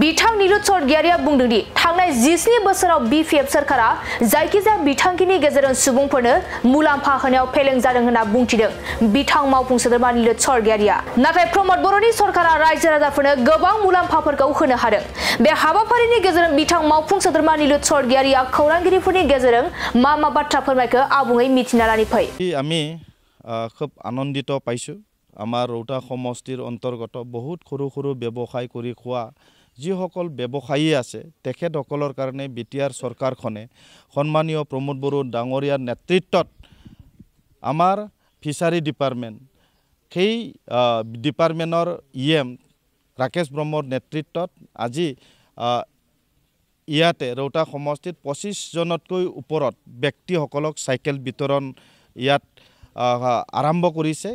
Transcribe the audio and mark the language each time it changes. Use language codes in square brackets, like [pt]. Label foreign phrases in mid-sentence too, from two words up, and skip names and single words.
[brx] बिथां नीलुत सरगियारिया बुंदों दि थांनाय 17 बोसोराव बीपीएफ सरकारा जायखिजाया बिथांखिनि गेजेरजों सुबुंफोरनो मुलाम्फा होनायाव फेलें जादों होनना बुंथिदों बिथां मावफुं सोद्रोमा नीलुत सरगियारिया। नाथाय प्रमद बर'नि सरकारा रायजो राजाफोरनो गोबां मुलाम्फाफोरखौ होनो हादों। बे हाबाफारिनि गेजेरजों बिथां मावफुं सोद्रोमा नीलुत सरगियारिया खौरांगिरिफोरनि गेजेरजों मा बाथ्रा फोरमायखो आबुङै मिथिना लानि फै। [as] আমি খুব আনন্দিত পাইছো। আমাৰ ৰৌতা সমষ্টিৰ অন্তৰ্গত বহুত সৰু সৰু ব্যৱসায় কৰি খোৱা যিসকল ব্যৱসায়ী আছে তেখেতসকলৰ কাৰণে বিটিআৰ চৰকাৰখনে সন্মানীয় প্ৰমোদ বড়ো ডাঙৰীয়াৰ নেতৃত্বত আমাৰ [en] fishery department [as] সেই ডিপাৰ্টমেণ্টৰ ইএম ৰাকেশ ব্ৰহ্মৰ নেতৃত্বত আজি ইয়াতে ৰৌতা সমষ্টিত 25 জনতকৈ ওপৰত ব্যক্তিসকলক চাইকেল বিতৰণ ইয়াত আৰম্ভ কৰিছে।